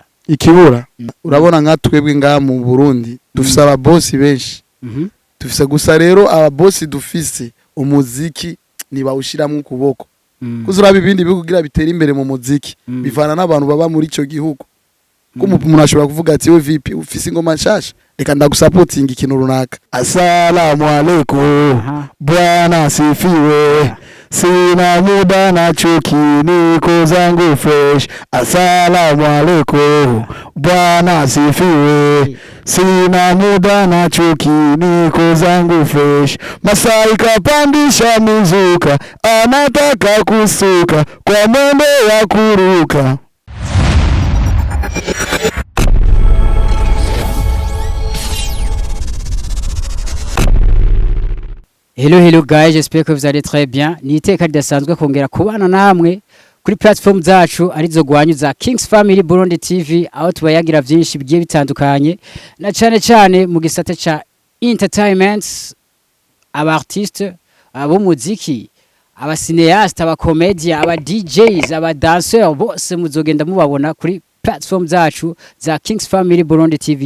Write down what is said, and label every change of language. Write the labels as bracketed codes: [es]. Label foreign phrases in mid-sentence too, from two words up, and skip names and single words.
[rn] ikibura urabona nka twebwe ngaha mu Burundi dufise ababosi benshi dufise gusa rero ababosi dufise umuziki nibawushiramwe ukuboko kuzuraba ibindi bikugira bitera imbere mu muziki bivana n'abantu baba muri ico gihugu ko umuntu ashobora kuvuga ati we VP ufise ingoma nshasha reka ndagusupporting ikintu runaka [sw] assalamu alaykum bwana sifiwe sina muda na chuki niko zangu fresh assalamu alaykum bwana sifiwe sina muda na chuki niko zangu fresh Masai kapandisha mizuka anataka kusuka kwa mwendo wa kuruka. [en] Hello guys, [fr] j'espère que vous allez très bien. [rn] Niteka ridasanzwe kongera kubana namwe kuri platform zacu arizo gwanyu za Kings Family Burundi TV aho tubayagira byinshi bigiye bitandukanye na cyane mu gisata ca entertainment aba artiste abo muziki aba cineaste aba comedian aba DJs aba dancers bose muzogenda mubabona kuri platform zacu za Kings Family Burundi TV.